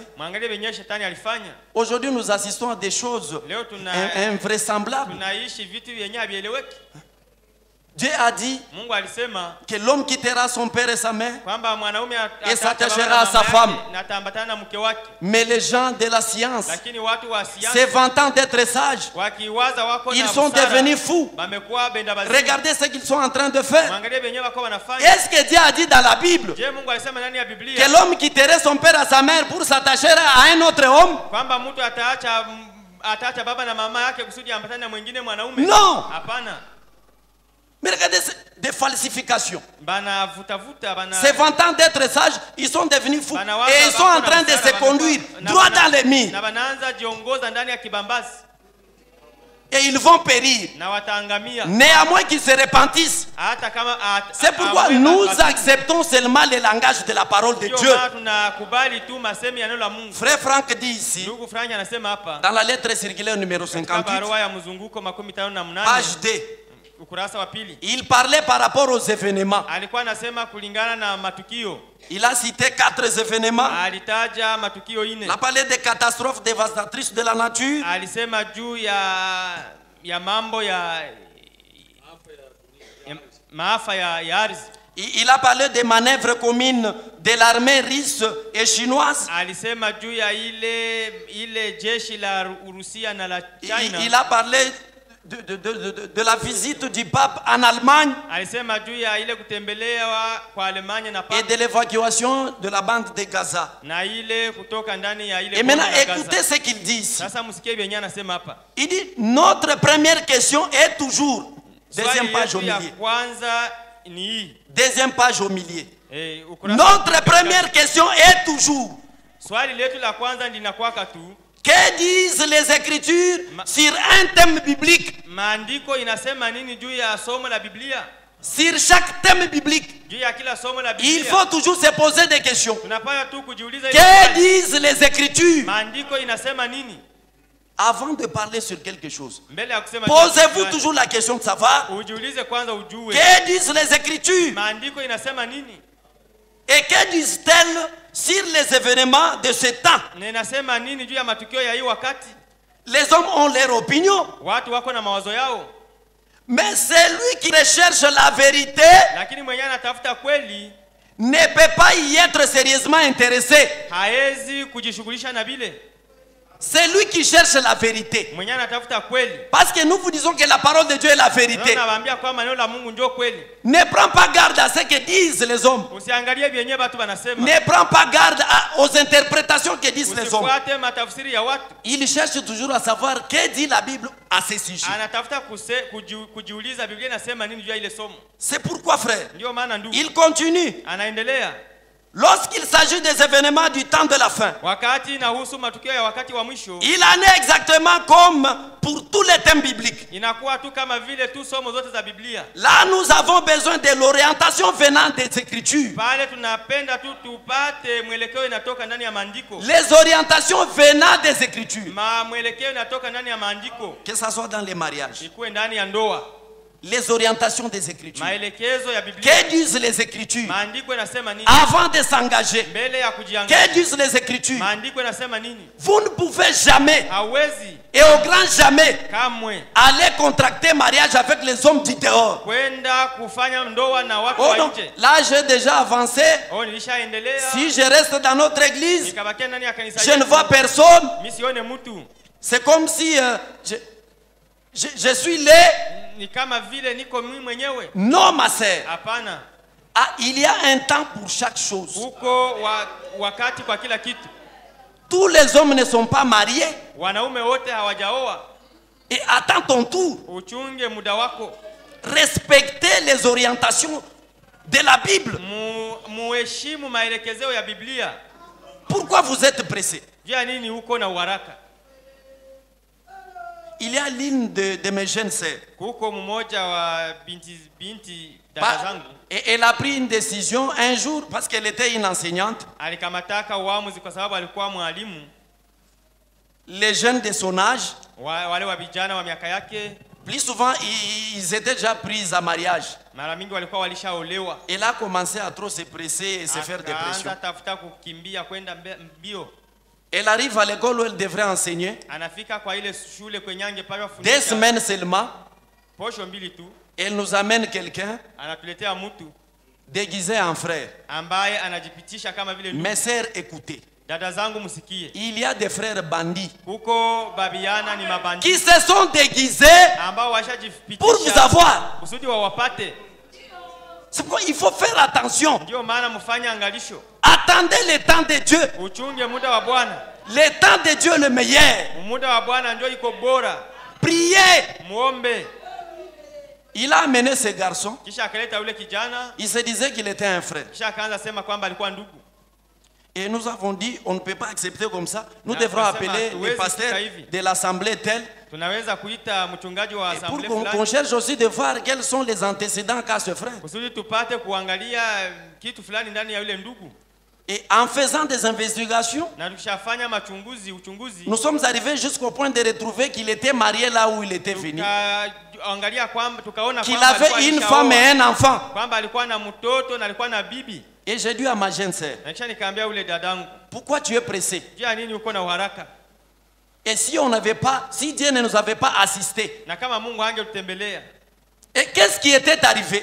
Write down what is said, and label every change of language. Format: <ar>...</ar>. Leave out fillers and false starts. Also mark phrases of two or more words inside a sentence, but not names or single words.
<sw>Mwangalie venye shetani alifanya.</sw> <fr>Aujourd'hui, nous assistons à des choses</fr> <sw>Leo</sw> <fr>invraisemblables.</fr> <sw>tunaishi vitu vyenye havieleweki.</sw> <fr>Dieu a dit</fr> <sw>Mungu alisema</sw> <fr>que l'homme quittera son père et sa mère,</fr> <sw>kwamba mwanaume</sw> <fr>Et s'attachera à sa</fr> <sw>mama</sw> <fr>femme.</fr> <sw>yake na ataambatana na mke wake,</sw> <fr>mais les gens de la science,</fr> <sw>lakini watu wa</sw> <fr>se</fr> <sw>siasa</sw> <fr>vantant d'être sages,</fr> <sw>wakiwaza wako na</sw> <fr>ils sont</fr> <sw>busara,</sw> <fr>devenus fous.</fr> <sw>bamekuwa benda bazimu.</sw> <fr>Regardez ce qu'ils sont en train de faire.</fr> <sw>Mwangalie venye wako wanafanya.</sw> <fr>Est-ce que Dieu a dit dans la Bible</fr> <sw>Je, Mungu alisema ndani ya</sw> <fr>que</fr> <sw>Biblia</sw> <fr>l'homme quitterait son père et sa mère pour s'attacher à un autre homme?</fr> <sw>kwamba mtu ataacha baba na mama yake kusudi ambatane na mwingine mwanaume?</sw> <fr>Non.</fr> <sw>Hapana.</sw> <fr>Mais regardez, des falsifications.</fr> <sw>Banavutavuta,</sw> <fr>Se vantant d'être sages, ils sont devenus fous.</fr> <sw>banawaza</sw> <fr>Et ils sont</fr> <sw>wako</sw> <fr>en</fr> <sw>na</sw> <fr>train de</fr> <sw>busara,</sw> <fr>se conduire droit dans les mines.</fr> <sw>na banaanza jiongoza ndani ya kibambazi</sw> <fr>Et ils vont périr.</fr> <sw>na wataangamia.</sw> <fr>Néanmoins qu'ils se repentissent.</fr> <sw>Hata kama</sw> <fr>C'est pourquoi nous acceptons seulement le langage de la parole de Dieu.</fr> <sw>tunakubali tu masemi ya neno la Mungu.</sw> <fr>Frère Franck dit ici,</fr> <sw>Ndugu Frank anasema hapa</sw> <fr>dans la lettre circulaire numéro</fr> <sw>katika 58, barua ya mzunguko 58</sw> <fr>page 2,</fr> <sw>ukurasa wa pili,</sw> <fr>il parlait par rapport aux événements.</fr> <sw>alikuwa anasema kulingana na matukio.</sw> <fr>Il a cité 4 événements.</fr> <sw>Alitaja matukio</sw> <fr>Il</fr> <sw>ine.</sw> <fr>a parlé des catastrophes dévastatrices de la nature.</fr> <sw>Alisema juu ya mambo ya maafa ya ardhi.</sw> <fr>Il a parlé des manœuvres communes de l'armée russe et chinoise.</fr> <sw>Alisema juu ya ile jeshi la Urusia na la China.</sw> <fr>Il a parlé de la visite du pape en Allemagne</fr> <sw>Alisema juu ya ile kutembelewa kwa Alemania na</sw> <fr>et</fr> <sw>papa</sw> <fr>de l'évacuation de la bande de Gaza.</fr> <sw>na ile kutoka ndani ya ile</sw> <fr>Et maintenant,</fr> <sw>bonde la Gaza.</sw> <fr>écoutez ce qu'il dit ici.</fr> <sw>Sasa msikie vyenye anasema hapa.</sw> <fr>Il dit, notre première question est toujours, deuxième</fr> <sw>Swali</sw> <fr>page au</fr> <sw>yetu ya</sw> <fr>milieu,</fr> <sw>kwanza ni hii.</sw> <fr>deuxième page au milieu.</fr> <sw>Ukurasa</sw> <fr>Notre première question est toujours,</fr> <sw>swali letu la kwanza linakuwaka tu,</sw> <fr>que disent les Écritures sur un thème biblique?</fr> <sw>maandiko inasema nini juu ya somo la Biblia?</sw> <fr>Sur chaque thème biblique,</fr> <sw>Juu ya kila somo la Biblia</sw> <fr>il faut toujours se poser des questions.</fr> <sw>tunapaswa tu kujiuliza ile</sw> <fr>Que</fr> <sw>swali.</sw> <fr>disent les Écritures?</fr> <sw>Maandiko inasema nini?</sw> <fr>Avant de parler sur quelque chose,</fr> <sw>Mbele ya kusema</sw> <fr>posez-vous</fr> <sw>kitu</sw> <fr>toujours la question de savoir</fr> <sw>ujiulize kwanza ujue</sw> <fr>que disent les Écritures</fr> <sw>maandiko inasema nini</sw> <fr>et que disent-elles sur les événements de ce temps.</fr> <sw>na inasema nini juu ya matukio ya hii wakati.</sw> <fr>Les hommes ont leur opinion,</fr> <sw>Watu wako na mawazo yao,</sw> <fr>mais celui qui recherche la vérité</fr> <sw>lakini mwenyewe anatafuta kweli</sw> <fr>ne peut pas y être sérieusement intéressé.</fr> <sw>haezi kujishughulisha na vile.</sw> <fr>C'est lui qui cherche la vérité.</fr> <sw>Mwenyewe anatafuta kweli.</sw> <fr>Parce que nous vous disons que la parole de Dieu est la vérité.</fr> <sw>Nawaambia kwamba neno la Mungu ndio kweli.</sw> <fr>Ne prends pas garde à ce que disent les hommes.</fr> <sw>Usiangalie vyenye watu wanasema.</sw> <fr>Ne prends pas garde aux interprétations que disent les hommes.</fr> <sw>Usifuate matafsiri ya watu.</sw> <fr>Il cherche toujours à savoir que dit la Bible à ce sujet.</fr> <sw>Anatafuta kujiuliza Biblia inasema nini juu ya ile somo.</sw> <fr>C'est pourquoi, frère,</fr> <sw>Ndio maana ndugu,</sw> <fr>il continue.</fr> <sw>anaendelea.</sw> <fr>Lorsqu'il s'agit des événements du temps de la fin,</fr> <sw>Wakati inahusu matukio ya wakati wa mwisho,</sw> <fr>il en est exactement comme pour tous les thèmes bibliques.</fr> <sw>inakuwa tu kama vile tu somo zote za Biblia.</sw> <fr>Là, nous avons besoin de l'orientation venant des Écritures.</fr> <sw>Pale tunapenda tu tupate mwelekeo inatoka ndani ya maandiko.</sw> <fr>Les orientations venant des Écritures.</fr> <sw>Mwelekeo inatoka ndani ya maandiko.</sw> <fr>Que ça soit dans les mariages.</fr> <sw>Ikuwe ndani ya ndoa.</sw> <fr>Les orientations des Écritures.</fr> <sw>Maelekezo ya Biblia.</sw> <fr>Que disent les Écritures</fr> <sw>Maandiko yanasema nini?</sw> <fr>avant de s'engager?</fr> <sw>Mbele ya kujiangalia.</sw> <fr>Que disent les Écritures?</fr> <sw>Maandiko yanasema nini?</sw> <fr>Vous ne pouvez jamais,</fr> <sw>Hawezi</sw> <fr>et au grand jamais,</fr> <sw>kamwe</sw> <fr>aller contracter mariage avec les hommes du dehors.</fr> <sw>kwenda kufanya ndoa na watu</sw> <fr>Oh</fr> <sw>wa</sw> <fr>non,</fr> <sw>nje.</sw> <fr>là j'ai déjà avancé.</fr> <sw>Nilishaendelea.</sw> <fr>Si je reste dans notre église,</fr> <sw>Nikabakia ndani ya kanisa</sw> <fr>je ne</fr> <sw>yetu.</sw> <fr>vois personne.</fr> <sw>Mimi sione mtu.</sw> <fr>C'est comme si je suis laid.</fr> <sw>Ni kama vile niko mimi mwenyewe.</sw> <fr>Non, ma sœur.</fr> <sw>Hapana.</sw> <fr>Ah, il y a un temps pour chaque chose.</fr> <sw>Huko wakati kwa kila kitu.</sw> <fr>Tous les hommes ne sont pas mariés.</fr> <sw>Wanaume wote hawajaoa.</sw> <fr>Et attends ton tour.</fr> <sw>Uchunge muda wako.</sw> <fr>Respectez les orientations de la Bible.</fr> <sw>Muheshimu maelekezeo ya Biblia.</sw> <fr>Pourquoi vous êtes pressé?</fr> <sw>Jua nini uko na uharaka?</sw> <fr>Il y a l'une de mes jeunes sœurs.</fr> <sw>Kuko mmoja wa binti dada zangu.</sw> <fr>Et elle a pris une décision un jour parce qu'elle était une enseignante.</fr> <sw>Alikamataka uamuzi kwa sababu alikuwa mwalimu.</sw> <fr>Les jeunes de son âge,</fr> <sw>wale wa vijana wa miaka yake,</sw> <fr>plus souvent ils étaient déjà pris à mariage.</fr> <sw>Mara mingi walikuwa walishaolewa.</sw> <fr>Elle a commencé à trop se presser et se faire dépression.</fr> <sw>Tafuta kukimbia kwenda mbio.</sw> <fr>Elle arrive à l'école où elle devrait enseigner.</fr> <sw>Anafika kwa ile shule kwenye angepaswa fundisha.</sw> <fr>2 semaines seulement.</fr> <sw>Posho mbili tu.</sw> <fr>Elle nous amène quelqu'un</fr> <sw>anatuletea mtu</sw> <fr>déguisé en frère.</fr> <sw>Ambaye anajipitisha kama vile ndugu.</sw> <fr>Mes sœurs, écoutez.</fr> <sw>Dada zangu msikie.</sw> <fr>Il y a des frères bandits.</fr> <sw>Kuko babiana ni mabandi.</sw> <fr>Qui se sont déguisés</fr> <sw>ambao washajipitisha</sw> <fr>pour vous avoir.</fr> <sw>Kusudi wawapate.</sw> <fr>C'est pourquoi il faut faire attention.</fr> <sw>Ndio maana mfanye angalisho.</sw> <fr>Attendez le temps de Dieu.</fr> <sw>Uchunge muda wa Bwana.</sw> <fr>Le temps de Dieu le meilleur.</fr> <sw>Muda wa Bwana ndio iko bora.</sw> <fr>Priez.</fr> <sw>Muombe.</sw> <fr>Il a amené ce garçon.</fr> <sw>Kisha akaleta yule kijana.</sw> <fr>Il se disait qu'il était un frère.</fr> <sw>Kisha akaanza sema kwamba alikuwa ndugu.</sw> <fr>Et nous avons dit, on ne peut pas accepter comme ça. Nous devrons appeler le pasteur de l'assemblée telle.</fr> <sw>Tunaweza kuita mchungaji wa assemblée fulani.</sw> <fr>Pour qu'on cherche aussi de voir quels sont les antécédents qu'a ce frère.</fr> <sw>Kusudi tupate kuangalia kitu fulani ndani ya yule ndugu.</sw> <fr>Et en faisant des investigations,</fr> <sw>na tukishafanya uchunguzi,</sw> <fr>nous sommes arrivés jusqu'au point de retrouver qu'il était marié là où il était venu. Qu'il avait une femme et un enfant. Et j'ai dit à ma jeune sœur, pourquoi tu es pressé? Et si on n'avait pas, si Dieu ne nous avait pas assisté, et qu'est-ce qui était arrivé?</fr>